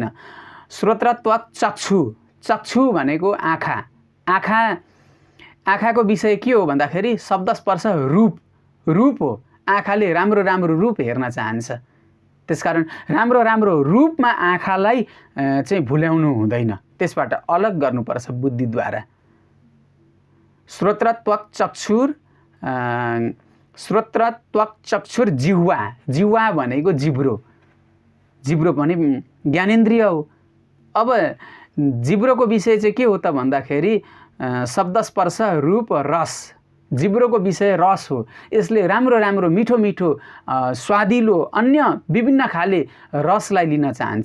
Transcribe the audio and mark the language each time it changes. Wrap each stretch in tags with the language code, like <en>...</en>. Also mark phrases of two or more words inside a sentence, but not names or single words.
<sa>श्रोत्र त्वक चक्षु</sa> <ne>भनेको आँखाको विषय के हो भन्दाखेरि शब्द स्पर्श रूप हो। आँखाले राम्रो रूप हेर्न चाहन्छ। त्यसकारण राम्रो रूपमा आँखालाई चाहिँ भुल्याउनु हुँदैन। त्यसबाट अलग गर्नुपर्छ बुद्धिद्वारा।</ne> <sa>श्रोत्र त्वक चक्षुर श्रोत्र त्वक चक्षुर जिह्वा,</sa> <ne>जिह्वा भनेको जिब्रो पनि ज्ञानेन्द्रिय हो। अब जिब्रोको विषय चाहिँ के हो त भन्दाखेरि शब्द स्पर्श रूप रस, जिब्रोको विषय रस हो। यसले राम्रो राम्रो मिठो मिठो स्वादिलो अन्य विभिन्न खाले रसलाई लिन चाहन्छ।</ne>